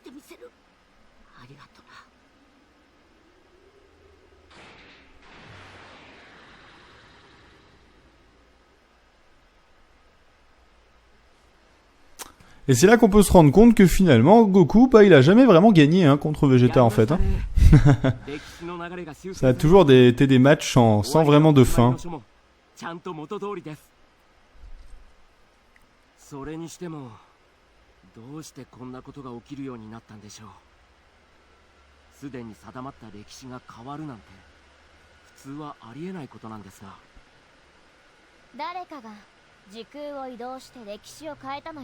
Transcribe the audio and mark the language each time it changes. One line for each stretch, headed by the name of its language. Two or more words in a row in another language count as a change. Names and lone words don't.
Japanese: せる。ありがとな。
French: Et c'est là qu'on peut se rendre compte que finalement, Goku, bah, il a jamais vraiment gagné hein, contre Vegeta en fait. Hein. Ça a toujours été des matchs sans vraiment de fin.
Japanese: それにしてもどうしてこんなことが起きるようになったんでしょう。すでに定まった歴史が変わるなんて普通はありえないことなんですが、誰かが時空を移動して歴史を変えたのよ。